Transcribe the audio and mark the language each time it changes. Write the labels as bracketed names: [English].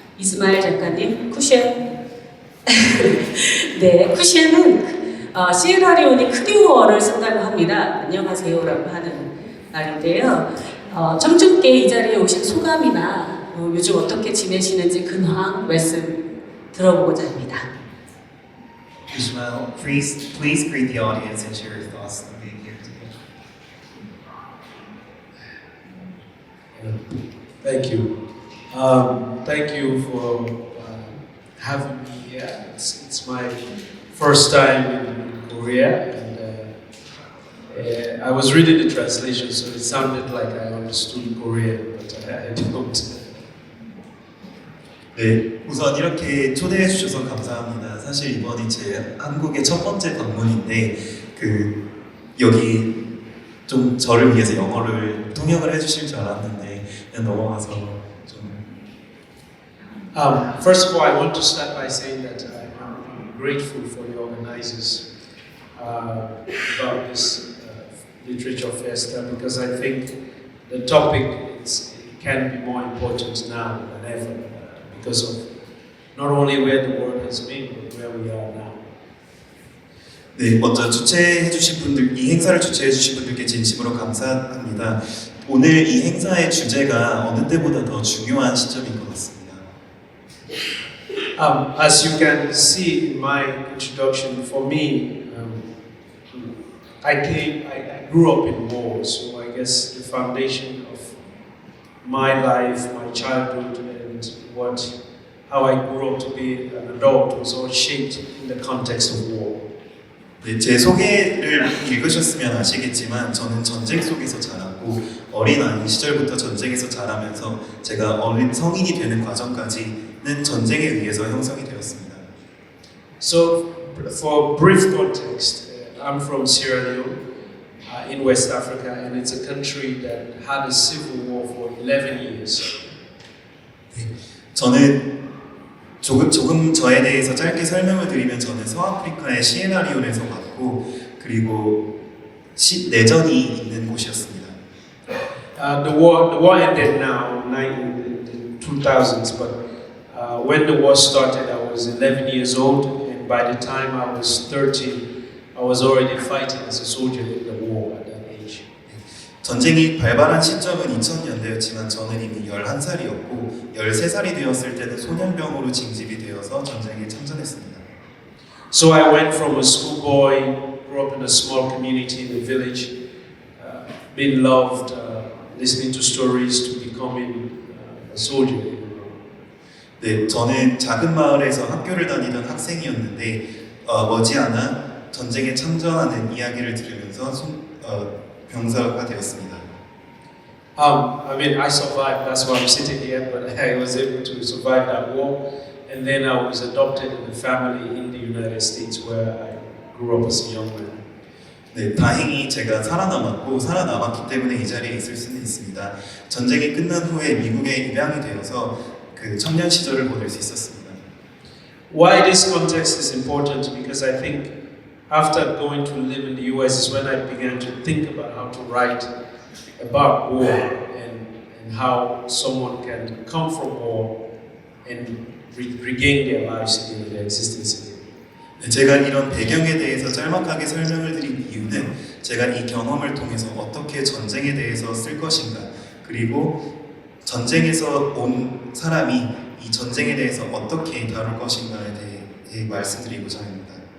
[Korean] 이스마일 작가님, 쿠셴. 네, 쿠셴은 시에라리온이 크리오어를 쓴다고 합니다. 안녕하세요라고 하는 말인데요. 청중께 이 자리에 오신 소감이나 요즘 어떻게 지내시는지 근황 말씀 들어보고자 합니다. [English] Ishmael, please greet the audience and share your thoughts on being here today. Thank you. Thank you for having me here. It's my first time in Korea, and I was reading the translation, so it sounded like I understood Korean, but I don't. [Korean] 네, 우선 이렇게 초대해 주셔서 감사합니다. 사실 이번이 제 한국의 첫 번째 방문인데 여기 좀 저를 위해서 영어를 통역을 해주실 줄 알았는데 그냥 넘어가서 좀. [English] First of all, I want to start by saying that I'm grateful for the organizers about this literature festa, because I think the topic can be more important now than ever because of not only where the world has been but where we are now. [Korean] 네, 먼저 주최해주신 분들, 이 행사를 주최해주신 분들께 진심으로 감사합니다. 오늘 이 행사의 주제가 어느 때보다 더 중요한 시점인 것 같습니다. [English] As you can see in my introduction, for me, I grew up in war, so I guess the foundation of my life, my childhood, and how I grew up to be an adult was all shaped in the context of war. [Korean] 네, 제 소개를 읽으셨으면 아시겠지만 저는 전쟁 속에서 자랐고 어린아이 시절부터 전쟁에서 자라면서 제가 성인이 되는 과정까지는 전쟁에 의해서 형성이 되었습니다. [English] So, for brief context, I'm from Sierra Leone in West Africa, and it's a country that had a civil war for 11 years. [Korean] 네, 저는 조금 저에 대해서 짧게 설명을 드리면 저는 서아프리카의 시에라리온에서 왔고 그리고 내전이 있는 곳이었습니다. [English] The war ended now in the 2000s, but when the war started, I was 11 years old, and by the time I was 30, I was already fighting as a soldier in the war at that age. [Korean] 전쟁이 발발한 시점은 2000년대였지만 저는 이미 11살이었고 13살이 되었을 때는 소년병으로 징집이 되어서 전쟁에 참전했습니다. [English] So I went from a schoolboy, grew up in a small community in the village, being loved, listening to stories, to becoming a soldier. [Korean] 네, 저는 작은 마을에서 학교를 다니던 학생이었는데 머지않아 전쟁에 참전하는 이야기를 들으면서 병사가 되었습니다. [English] I mean, I survived. That's why I'm sitting here. But I was able to survive that war, and then I was adopted in a family in the United States where I grew up as a young man. [Korean] 네, 다행히 제가 살아남았기 때문에 이 자리에 있을 수는 있습니다. 전쟁이 끝난 후에 미국에 입양이 되어서 그 청년 시절을 보낼 수 있었습니다. [English] Why this context is important? Because I think after going to live in the US is when I began to think about how to write about war and how someone can come from war and regain their lives again, their existence again. [Korean] 제가 이런 배경에 대해서 짤막하게 설명을 드린 이유는 제가 이 경험을 통해서 어떻게 전쟁에 대해서 쓸 것인가, 그리고 전쟁에서 온 사람이 이 전쟁에 대해서 어떻게 다룰 것인가에 대해 말씀드리고자 합니다.